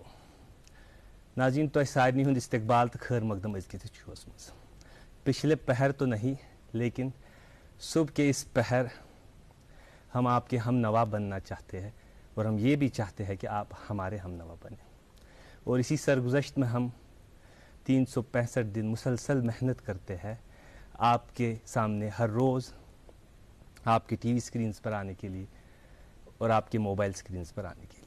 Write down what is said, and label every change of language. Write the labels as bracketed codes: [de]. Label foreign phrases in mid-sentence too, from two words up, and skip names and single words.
[ur] ناظرین [ks] تو سارنی ہند استقبال تو خیر مقدم ازکت مز [ur] پچھلے پہر تو نہیں، لیکن صبح کے اس پہر ہم آپ کے ہم نوا بننا چاہتے ہیں، اور ہم یہ بھی چاہتے ہیں کہ آپ ہمارے ہم نوا بنیں، اور اسی سرگزشت میں ہم 365 دن مسلسل محنت کرتے ہیں آپ کے سامنے ہر روز آپ کے ٹی وی سکرینز پر آنے کے لیے اور آپ کے موبائل سکرینز پر آنے کے لیے۔